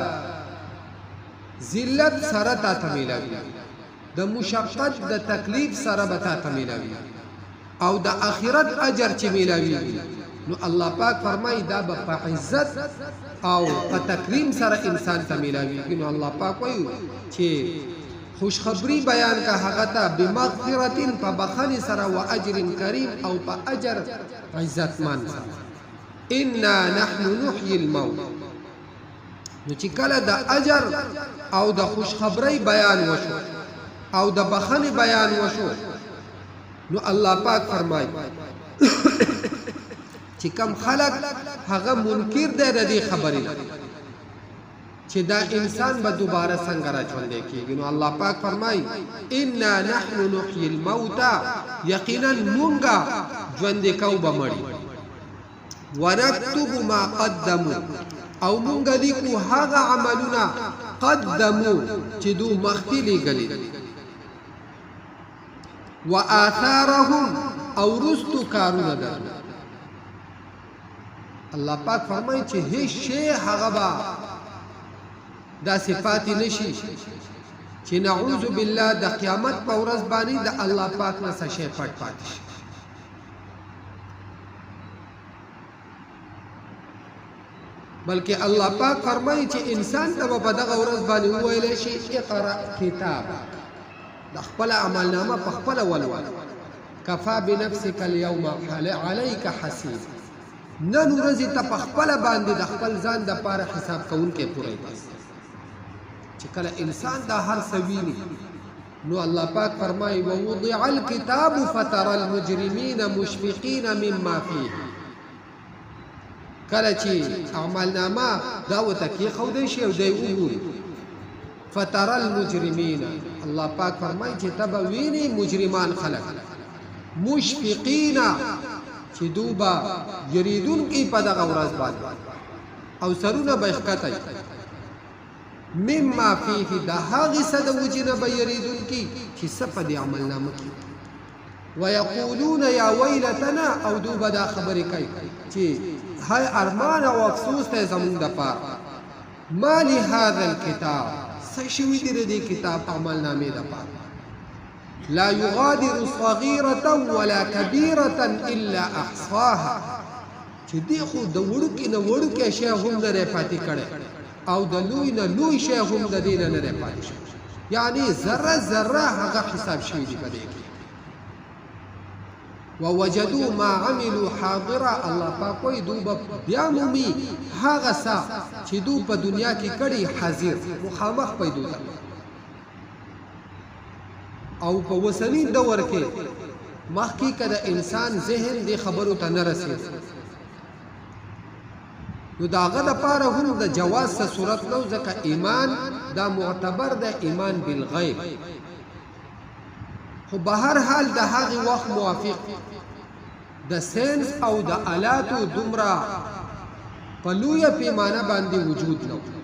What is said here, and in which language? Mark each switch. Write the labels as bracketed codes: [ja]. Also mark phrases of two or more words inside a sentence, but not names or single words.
[ps] ذلت سره ته میلاویږي د مشقت د تکلیف سره به ته میلاویږي او د آخرت اجر چې میلاویږي نو الله پاک فرمایي دا به په عزت او په تکریم سره انسان ته میلاویږي نو الله پاک وایي چې خوشخبری بیان کا هغه ته بمغفرة په بخښنې سره [ar] و اجر کریم [ps] او په اجر عزتمن سره [ar] انا نحن نحيي الموت [ps] نو چې کله د اجر او د خوشخبری بیان وشو او د بخښنې بیان وشو نو الله پاک فرمایي چې کم خلق هغه منکر دی د دې خبرې چې دا انسان به دوباره څنګه راژوندی کېږي نو الله پاک فرمایي [ar] انا نحن نحيي الموتى [ps] یقینا مونږه ژوندی کوو به مړي [ar] ونكتب ما قدموا [ps] او مونږ لیکو هغه عملونه قدموا چې دو مخکې لیږلي وآثارهم او رستو کارونه ده الله پاک فرمایي چې هیڅ شی هغه به دا صفات نشي چې [ar] نعوذ بالله [ps] د قیامت په ورځ باندې د الله پاک نه څه شی پټ پاتې شي بلکې الله پاک فرمایي چې انسان ته په دغه ورځ باندې وویل شي اقرأ کتاب د خپل عملنامه په خپل ولول [ar] کفا بنفسك اليوم عليك حسيب [ps] نن ورځې ته په خپل باندې د خپل ځان د پاره حساب کوونکی پوره دی چې کله انسان دا هر څه ویني نو الله پاک فرمایي [ar] ووضع الكتاب فترى المجرمين مشفقين مما فيه [ps] کله چې اعمالنامه دا ورته کېښودی شي او دی وګوري [ar] فترى المجرمين [ps] الله پاک فرمایي چې ته به وینې مجرمان خلک مشفقین چې دوبه یریدونکي په دغه ورځ باندې او سرونه به ښکته [ar] مما فيه [ps] د هغې څه د وجې نه به یریدونکي چې څه په دې عملنامه کې [ar] ویقولون یا ویلتنا [ps] او دوبه دا خبرې کوي چې هی ارمان او افسوس ته زمونږ دپاره [ar] ما لهذا الکتاب [ps] څه شوي دي د دې کتاب عملنامې دپاره [ar] لا يغادر صغيرة ولا كبيرة إلا أحصاها [ps] چې دی خو د وړوکي نه وړوکی شی هم نه دی پاتې کړی او د لوی نه لوی شی هم د دې نه دی پاتې شوی یعنی ذره ذره هغه حساب شوي دي په دې کې [ar] ووجدوا ما عملوا حاضرا [ps] الله پاک وایي دوی به بیا مومي هغه څه چې دوی په دنیا کې کړي حاضر مخامخ پیدا ده او په وسنی دور کې مخکې کده انسان ذهن دې خبرو ته نه رسي نو داغه لپاره هم د جواز څه صورت نو ځکه ایمان دا معتبر ده ایمان بالغیب خو به هر حال د هغې وخت موافق د ساينس او د آلاتو دومره په لویه پیمانه باندې وجود نو